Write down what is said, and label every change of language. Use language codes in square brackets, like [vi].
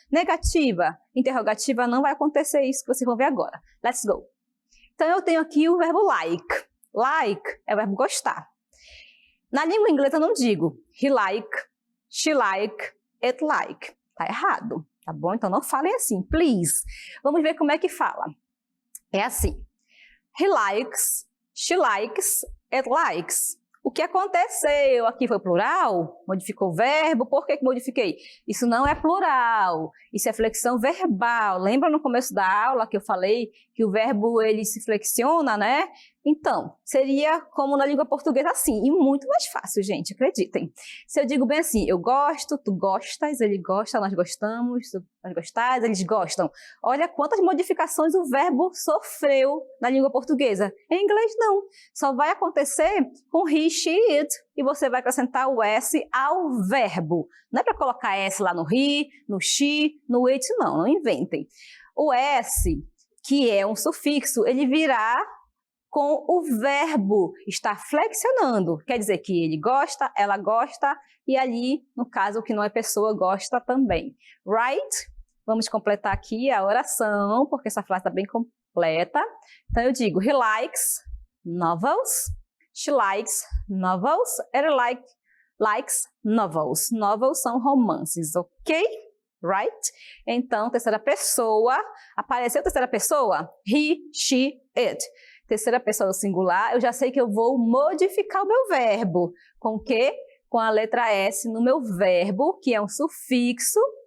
[pt] Negativa, interrogativa, não vai acontecer isso que vocês vão ver agora. [en] Let's go. [pt] Então, eu tenho aqui o verbo like. Like é o verbo gostar. Na língua inglesa eu não digo [en] he like, she like, it like. [pt] Tá errado, tá bom? Então, não falem assim, please. Vamos ver como é que fala. É assim. [en] He likes, she likes, it likes. [pt] O que aconteceu? Aqui foi plural? Modificou o verbo? Por que modifiquei? Isso não é plural. Isso é flexão verbal. Lembra no começo da aula que eu falei que o verbo ele se flexiona, né? Então, seria como na língua portuguesa assim, e muito mais fácil, gente, acreditem. Se eu digo bem assim, eu gosto, tu gostas, ele gosta, nós gostamos, nós gostais, eles gostam. Olha quantas modificações o verbo sofreu na língua portuguesa. Em inglês, não. Só vai acontecer com he, she, it, e você vai acrescentar o S ao verbo. Não é para colocar S lá no he, no she, no it, não inventem. O S, que é um sufixo, ele virá com o verbo estar flexionando. Quer dizer que ele gosta, ela gosta, e ali, no caso, o que não é pessoa, gosta também. Right? Vamos completar aqui a oração, porque essa frase está bem completa. Então, eu digo, [en] he likes novels, she likes novels, [pt] ele [en] likes novels. [pt] Novels são romances, ok? Right? Então, terceira pessoa, apareceu terceira pessoa? He, she, it. Terceira pessoa singular, eu já sei que eu vou modificar o meu verbo. Com o quê? Com a letra S no meu verbo, que é um sufixo.